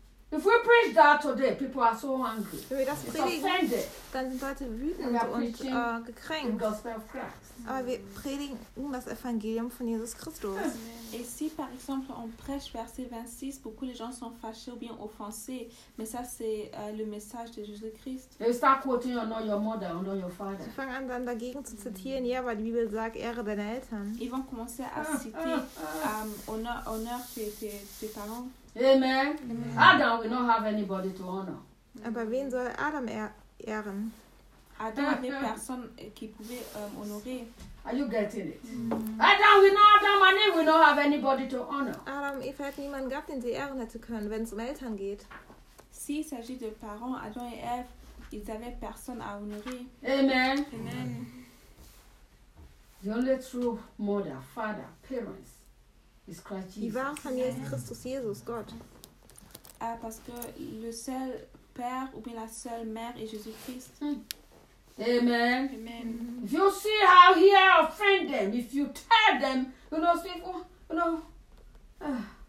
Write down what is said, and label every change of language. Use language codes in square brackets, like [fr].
[en] If we preach that today, people are so angry. [de] Wenn wir das predigen, dann sind Leute wütend und gekränkt. Aber wir predigen das Evangelium von Jesus Christus. [fr] Et si, par exemple, on prêche verset 26, beaucoup de gens sont fâchés ou bien offensés. Mais ça, c'est le message de Jésus-Christ. [en] They start quoting, or not your mother, or not your father. [de] Sie fangen an, dann dagegen zu zitieren, ja, weil die Bibel sagt, ehre deine Eltern. [fr] Ils vont commencer à citer, honneur tes parents. [en] Amen. Adam will not have anybody to honor. [de] Aber wen soll Adam ehren? Adam hat eine Person, die [fr] pouvait honorer. [en] Are you getting it? Adam, we know Adam and Eve, we don't have anybody to honor. [de] Adam, Eve hat niemanden gehabt, den sie ehren hätte können, wenn es um Eltern geht. [fr] Si, il s'agit de parents, Adam et Eve, ils avaient personne à honorer. [en] Amen. Amen. The only true mother, father, parents is Christ Jesus. [de] Die wahre Familie ist Christus Jesus, Gott. [fr] Ah, parce que le seul père ou bien la seule mère est Jésus-Christ. [en] Amen. Amen. If you see how he has offended them, if you tell them, you know, see, oh, you know.